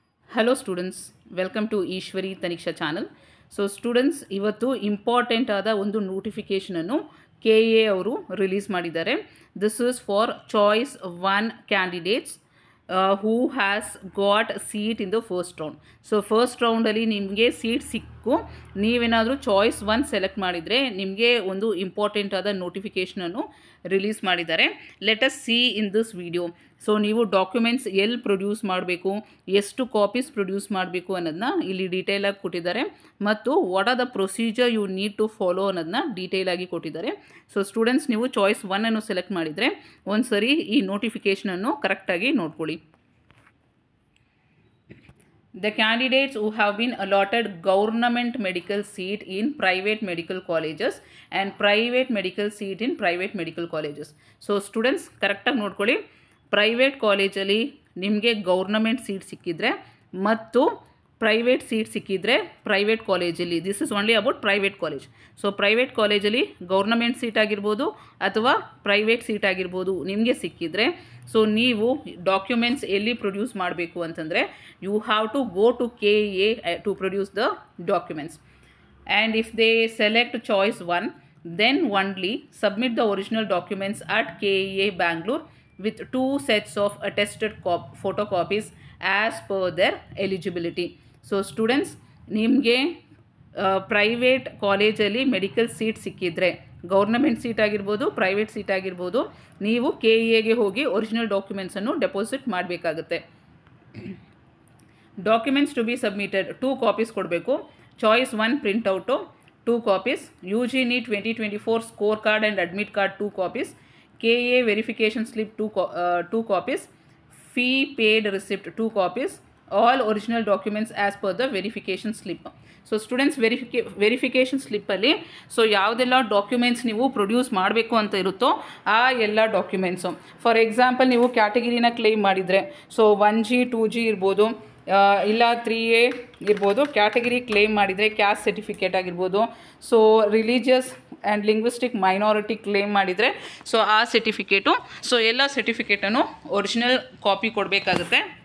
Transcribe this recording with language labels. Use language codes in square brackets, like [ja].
[en] Hello students, welcome to Ishwari Taniksha channel. [kn] So students, ಇವತ್ತು important ಆದ ಒಂದು notification ಅನ್ನು KA ಅವರು ರಿಲೀಸ್ ಮಾಡಿದ್ದಾರೆ. [en] This is for choice 1 candidates who has got seat in the first round. [kn] So first round ಅಲ್ಲಿ ನಿಮಗೆ seat ಸಿಕ್ಕು ನೀವೇನಾದರೂ ಚಾಯ್ಸ್ 1 ಸೆಲೆಕ್ಟ್ ಮಾಡಿದರೆ ನಿಮಗೆ ಒಂದು ಇಂಪಾರ್ಟೆಂಟ್ ಆದ ನೋಟಿಫಿಕೇಶನ್ ಅನ್ನು ರಿಲೀಸ್ ಮಾಡಿದ್ದಾರೆ. [en] Let us see in this video. [kn] So ನೀವು ಡಾಕ್ಯುಮೆಂಟ್ಸ್ ಎಲ್ಲಿ ಪ್ರೊಡ್ಯೂಸ್ ಮಾಡಬೇಕು, ಎಷ್ಟು ಕಾಪೀಸ್ ಪ್ರೊಡ್ಯೂಸ್ ಮಾಡಬೇಕು ಅನ್ನೋದನ್ನ ಇಲ್ಲಿ ಡೀಟೇಲಾಗಿ ಕೊಟ್ಟಿದ್ದಾರೆ ಮತ್ತು [en] what are the procedure you need to follow [kn] ಅನ್ನೋದನ್ನ ಡೀಟೇಲಾಗಿ ಕೊಟ್ಟಿದ್ದಾರೆ. ಸೊ ಸ್ಟೂಡೆಂಟ್ಸ್, ನೀವು ಚಾಯ್ಸ್ 1 ಅನ್ನು ಸೆಲೆಕ್ಟ್ ಮಾಡಿದರೆ ಒಂದು ಸರಿ ಈ ನೋಟಿಫಿಕೇಷನನ್ನು ಕರೆಕ್ಟಾಗಿ ನೋಡ್ಕೊಳ್ಳಿ. [en] The candidates who have been allotted government medical seat in private medical colleges and private medical seat in private medical colleges. [kn] So students, ಕರೆಕ್ಟಾಗಿ ನೋಡ್ಕೊಳ್ಳಿ. ಪ್ರೈವೇಟ್ ಕಾಲೇಜಲ್ಲಿ ನಿಮಗೆ ಗೌರ್ನಮೆಂಟ್ ಸೀಟ್ ಸಿಕ್ಕಿದ್ರೆ ಮತ್ತು ಪ್ರೈವೇಟ್ ಸೀಟ್ ಸಿಕ್ಕಿದ್ರೆ ಪ್ರೈವೇಟ್ ಕಾಲೇಜಲ್ಲಿ, [en] This is only about private college. [kn] So private ಕಾಲೇಜಲ್ಲಿ government seat ಆಗಿರ್ಬೋದು ಅಥವಾ ಪ್ರೈವೇಟ್ ಸೀಟ್ ಆಗಿರ್ಬೋದು ನಿಮಗೆ ಸಿಕ್ಕಿದ್ರೆ, ಸೊ ನೀವು ಡಾಕ್ಯುಮೆಂಟ್ಸ್ ಎಲ್ಲಿ ಪ್ರೊಡ್ಯೂಸ್ ಮಾಡಬೇಕು ಅಂತಂದರೆ [en] You have to go to KA to produce the documents. And if they select choice 1, then only submit the original documents at KA Bangalore with 2 sets of attested photocopies as per their eligibility. [kn] So students, ನಿಮಗೆ private ಕಾಲೇಜಲ್ಲಿ medical seat ಸಿಕ್ಕಿದ್ರೆ, government seat ಆಗಿರ್ಬೋದು private seat ಆಗಿರ್ಬೋದು, ನೀವು KAಗೆ ಹೋಗಿ original ಡಾಕ್ಯುಮೆಂಟ್ಸನ್ನು deposit ಮಾಡಬೇಕಾಗುತ್ತೆ. [en] Documents to be submitted 2 copies ಕೊಡಬೇಕು. Choice 1 printout 2 copies, UG NEET 2024 score card and admit card 2 copies, KA verification slip 2 copies, fee paid receipt 2 copies, all original documents as per the verification slip. [kn] So students, verification ಸ್ಲಿಪ್ಪಲ್ಲಿ so ಯಾವುದೆಲ್ಲ documents ನೀವು produce ಮಾಡಬೇಕು ಅಂತ ಇರುತ್ತೋ ಆ ಎಲ್ಲ documents. For example, ನೀವು ಕ್ಯಾಟಗಿರಿನ claim ಮಾಡಿದರೆ so 1G 2G ಇರ್ಬೋದು, ಇಲ್ಲ 3A ಇರ್ಬೋದು. ಕ್ಯಾಟಗಿರಿ ಕ್ಲೇಮ್ ಮಾಡಿದರೆ ಕ್ಯಾಸ್ಟ್ ಸರ್ಟಿಫಿಕೇಟ್ ಆಗಿರ್ಬೋದು, so religious and linguistic minority claim ಮಾಡಿದರೆ ಸೊ ಆ ಸರ್ಟಿಫಿಕೇಟು, ಸೊ ಎಲ್ಲ ಸರ್ಟಿಫಿಕೇಟನ್ನು ಒರಿಜಿನಲ್ ಕಾಪಿ ಕೊಡಬೇಕಾಗುತ್ತೆ.